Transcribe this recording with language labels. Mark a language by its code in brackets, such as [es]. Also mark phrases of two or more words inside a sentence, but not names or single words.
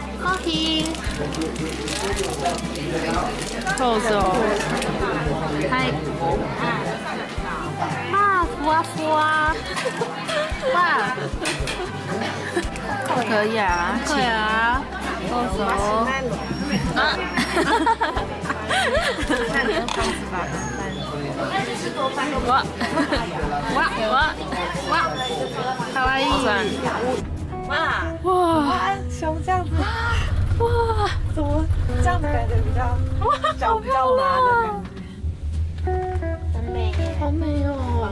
[ja] ーヒー。どうぞ。はい。啊，ふわふわ。哇， [zh] 可以啊，对啊，どうぞ。啊。那你用汤匙吧。哇哇哇哇， [ja] かわいい。哇哇 [zh] 哇，熊这样子，哇！怎么这样子感觉比较脚比较麻的感觉？很美耶。好美哦！